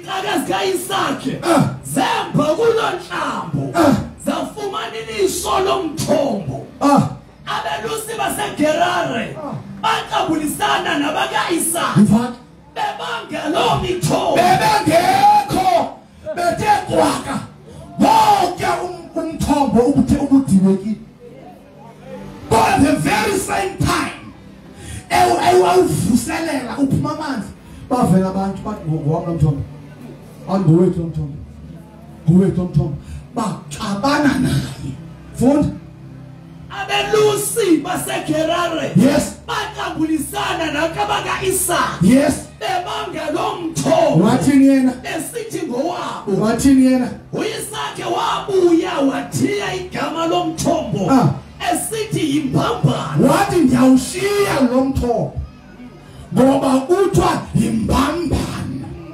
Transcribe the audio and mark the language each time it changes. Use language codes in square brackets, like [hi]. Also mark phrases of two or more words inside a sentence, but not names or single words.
[xh] Izikaka zikaIsaka zemba kulo iliso lomthombo abelusi baseGerare baqabulisana nabakaIsaka bebanga lo mithombo bebengekho bethe kwaka wonke umthombo ubudilekile. [en] But the very same time [xh] awuvuselela uphuma amanzi bavela abantu bathi ngowami lomthombo angowethu lomthombo ngowethu lomthombo baxabana naye. Funda abelusi baseGerare yes baqabulisana nabakaIsaka yes bebanga lo mthombo wathini yena esithi ngowabo. wathini yena uIsaka wabuya wathiya igama lomthombo esithi yimbambano. wathi ndiyawushiya lo mthombo ngoba kuthiwa yimbambano.